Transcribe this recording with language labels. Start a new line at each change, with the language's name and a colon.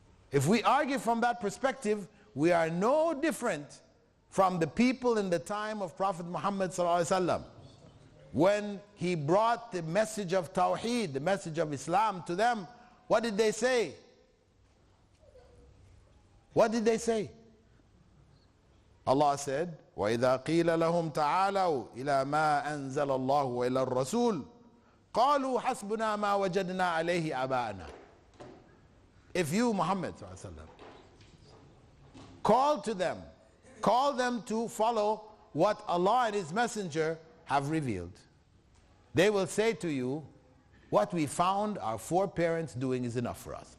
English: If we argue from that perspective, we are no different from the people in the time of Prophet Muhammad ﷺ. When he brought the message of Tawheed, the message of Islam to them, what did they say? What did they say? Allah said,
Arabic: وَإِذَا قِيلَ لَهُمْ تَعَالَوْا إِلَى مَا أَنزَلَ اللَّهُ وَإِلَى الرَّسُولِ قَالُوا حَسْبُنَا مَا وَجَدْنَا عَلَيْهِ آبَاءَنَا.
English: If you, Muhammad sallallahu alaihi wasallam, call them to follow what Allah and His Messenger have revealed, they will say to you, what we found our foreparents doing is enough for us.